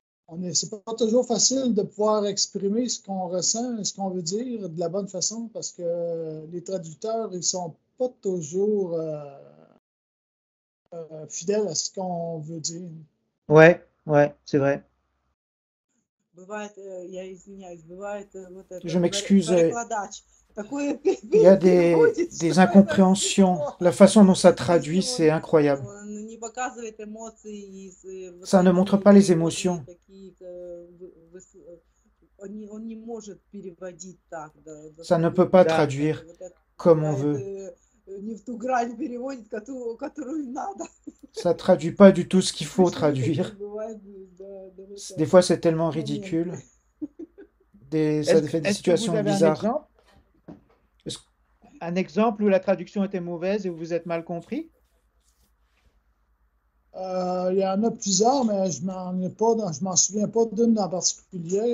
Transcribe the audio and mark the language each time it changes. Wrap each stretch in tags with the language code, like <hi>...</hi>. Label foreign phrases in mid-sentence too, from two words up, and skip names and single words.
<fr>c'est pas toujours facile de pouvoir exprimer ce qu'on ressent et ce qu'on veut dire de la bonne façon parce que les traducteurs, ils sont pas toujours fidèles à ce qu'on veut dire. Ouais, c'est vrai.</fr> <ru>Бывает, я извиняюсь, бывает вот это,</ru> <fr>Je m'excuse,</fr> <ru>перекладач такое</ru> <fr>il y a</fr> <ru>переводит,</ru> <fr>des</fr> <ru>что это</ru> <fr>incompréhensions.</fr> <ru>смешно.</ru> <fr>La façon dont ça</fr> <ru>То есть</ru> <fr>traduit, c'est incroyable.</fr> <ru>он не показывает эмоций, и вот</ru> <fr>Ça ne montre pas les</fr> <ru>переводы</ru> <fr>émotions.</fr> <ru>такие, он не может переводить так.</ru> <fr>Ça ne peut pas</fr> <ru>Да.</ru> <fr>traduire</fr> <ru>Вот это</ru> <fr>comme on</fr> <ru>бывает,</ru> <fr>veut.</fr> <ru>не в ту грань переводит, которую надо.</ru> <fr>Ça traduit pas du tout ce qu'il faut</fr> <ru>Смешные такие</ru> <fr>traduire.</fr> <ru>бывают, да, вот</ru> <fr>Des</fr> <ru>это</ru> <fr>fois, c'est tellement</fr> <ru>моменты.</ru> <fr>ridicule. Ça Est-ce fait des est-ce que vous situations avez un bizarres. exemple? Est-ce- Un exemple où la traduction était mauvaise et où vous êtes mal compris? Il y en a plusieurs, mais je m'en souviens pas d'une en particulier.</fr>